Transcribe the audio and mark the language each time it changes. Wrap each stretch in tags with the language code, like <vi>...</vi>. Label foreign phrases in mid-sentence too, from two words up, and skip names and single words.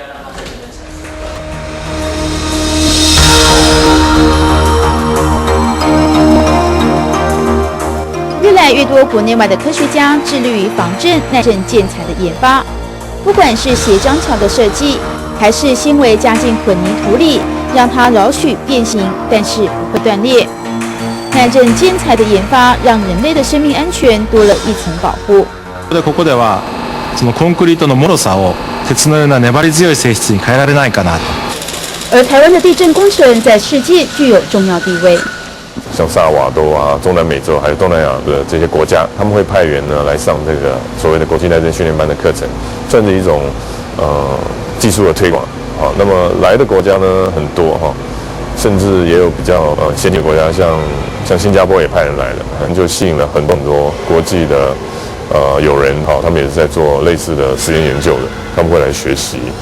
<zh>越来越多国内外的科学家致力于防震耐震建材的研发，不管是斜张桥的设计，还是纤维加进混凝土里，让它少许变形，但是不会断裂。耐震建材的研发，让人类的生命安全多了一层保护。</zh> <ja>ここではそのコンクリートの脆さを鉄のような粘り強い性質に変えられないかなと。</ja> <zh>而台湾的地震工程在世界具有重要地位。像萨尔瓦多啊、中南美洲还有东南亚的这些国家，他们会派员呢来上这个所谓的国际耐震训练班的课程，算是一种技术的推广。好，那么来的国家呢很多哈，甚至也有比较先进的国家，像新加坡也派人来了，就吸引了很多国际的友人哈，他们也是在做类似的实验研究的，他们会来学习。</zh>